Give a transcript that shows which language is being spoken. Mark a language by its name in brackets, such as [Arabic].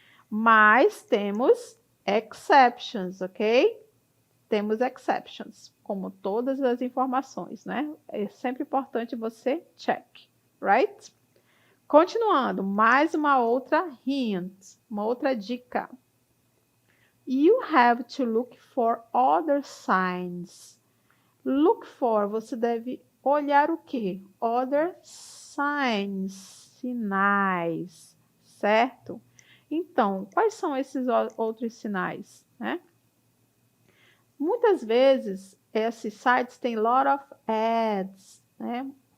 [Portuguese] Mas temos exceptions, ok? Temos exceptions, como todas as informações, né? É sempre importante você check, right? Continuando, mais uma outra hint, uma outra dica. [English] You have to look for other signs. Look for, [Portuguese] você deve olhar o quê? [English] Other signs, [Portuguese] sinais, certo? Então, quais são esses outros sinais, né? Muitas vezes, esses sites têm [English] lot of ads, [Portuguese] né?